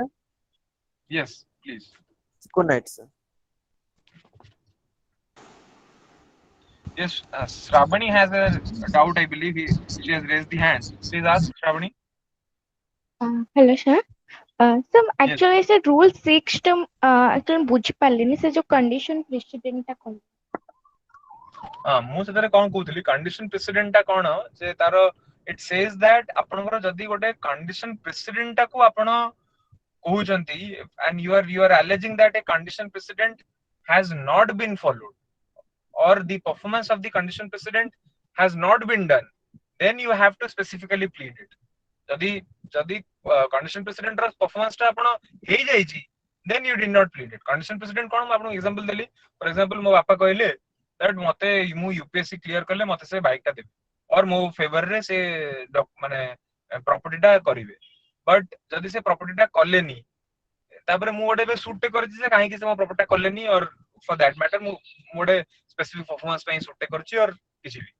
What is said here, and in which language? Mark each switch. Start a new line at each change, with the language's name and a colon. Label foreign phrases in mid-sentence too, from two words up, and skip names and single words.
English: Yes, please. Good night, sir. Yes, Shravani has a doubt, I believe. She has raised the hand. Please ask, Shravani. Hello, sir. So Yes.
Odia: actually ସେ rule 6 ଟା actually ବୁଝିପାରିଲିନି ସେ ଯୋଉ
English: condition precedent
Odia: ଟା କହିଲେ ମୁଁ ସେଥିରେ କଣ କହୁଥିଲି
English: condition precedent
Odia: ଟା କଣ ଯେ ତାର
English: it says that
Odia: ଆପଣଙ୍କର ଯଦି ଗୋଟେ
English: condition precedent
Odia: ଟାକୁ ଆପଣ କହୁଛନ୍ତି
English: and you are alleging that a condition precedent has not been followed or the performance of the condition precedent has not been done, then you have to specifically plead it.
Odia: ଯଦି ଯଦି
English: condition precedent
Odia: ର performance ଟା ଆପଣ ହେଇଯାଇଛି,
English: then you did not plead it. condition precedent
Odia: କଣ, ମୁଁ ଆପଣଙ୍କୁ example ଦେଲି.
English: for example
Odia: ମୋ ବାପା କହିଲେ that ମତେ ମୁଁ ୟୁପିଏସସି କ୍ଲିୟର କଲେ ମତେ ସେ ବାଇକ୍ ଟା ଦେବେ और ମୋ ଫେଭର ରେ ସେ ମାନେ ପ୍ରପର୍ଟି ଟା କରିବେ, ବଟ୍ ଯଦି ସେ ପ୍ରପର୍ଟି ଟା କଲେନି, ତାପରେ ମୁଁ ଗୋଟେ ଏବେ ସୁଟ୍ ଟେ କରିଛି ଯେ କାହିଁକି ସେ ମୋ ପ୍ରପର୍ଟି ଟା କଲେନି,
English: or for that matter
Odia: ମୁଁ ଗୋଟେ
English: specific performance
Odia: ପାଇଁ ସୁଟ୍ ଟେ କରିଛି ଅର୍ କିଛି ବି।